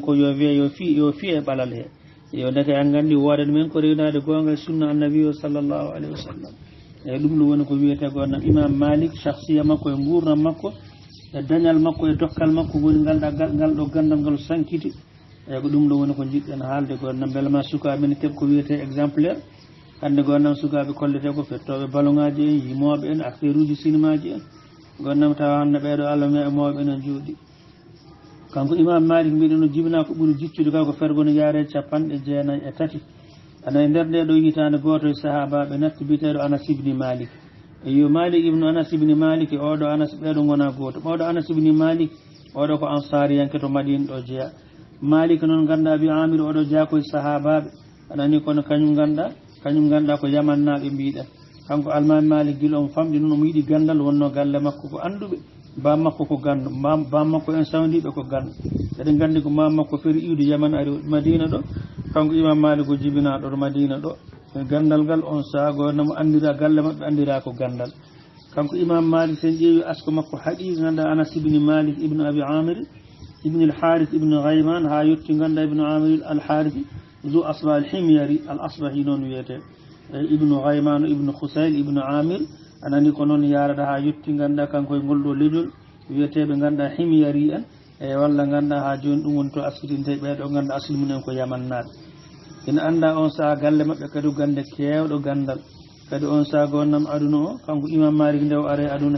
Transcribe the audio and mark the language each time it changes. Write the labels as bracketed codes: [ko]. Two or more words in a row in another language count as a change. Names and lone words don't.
[ff] ko yo wiye yo fi e ɓalal he yo deke en gandi woden men ko rewnade gonga e sunna annabi o [ar] صلى الله عليه وسلم [ff] eyyi ɗum ɗo woni ko wiyete gonnam imam malik shakhsiya makko e gurnam makko e dañal makko e dokkal makko woni ngal ɗo gandal ngal sankiti eyyi ko ɗum ɗo woni ko jiɗɗen haalde gonnam beele ma sukaɓe ne keeɓa ko wiyete exemplaire hande gonnam sukaɓe kollete ko fettoɓe baloŋaji en yimoɓe en acteur uji cinéma ji en gonnam tawa hande ɓeɗo allah me e mawɓe enen jooɗi kanko imam malik mbiɗen no jibina ko ɓuuri jiccude ka ko fergono yaare 93 ana nder nde ɗo hitande goto e sahabaɓe natti biteɗo anas ibni malik e yo malik ibnu anas ibni malik e oɗo anas ɓeɗo gona goto ɓawɗo anas ibni malik oɗo ko ansariyanke to madina ɗo jeeya malik noon ganda bi amir oɗo jeeya koye sahabaɓe anani kono kañum ganda ko yamannaɓe mbiɗen kanko almami malik guila on famɗi noon omo yiiɗi gandal wonno galle makko ko anduɓe bam makko ko gandu bam makko en sawdiɓe ko gandu eɗen gandi ko mam makko feeri iwde yaman ari madina ɗo kanko imam malik ko jibinaɗo ɗo madina ɗo e gandal ngal on saago namo andira galle mabɓe andira ko gandal kanko imam malik sen ƴeewi asko makko haaɗi ganda anas ibni malik ibnu abi amir ibnu al harith ibnu ghayman ha yetti ganda ibnu amir al harith zu asba al himyari al asbahi noon wiyete ibnu ghayman ibnu khusayl ibnu amir anani ko noon yarata ha yetti ganda kanko e ngol ɗo leñol wiyeteɓe ganda himyari en e walla ganda ha joni ɗum woni to askitinte ɓeɗo ganda asli mumen ko yamannaɓe ina anda on saaha galle mabɓe kadi gande kewɗo gandal kadi on saaha gonnam aduna o kanko imam malik nde o are aduna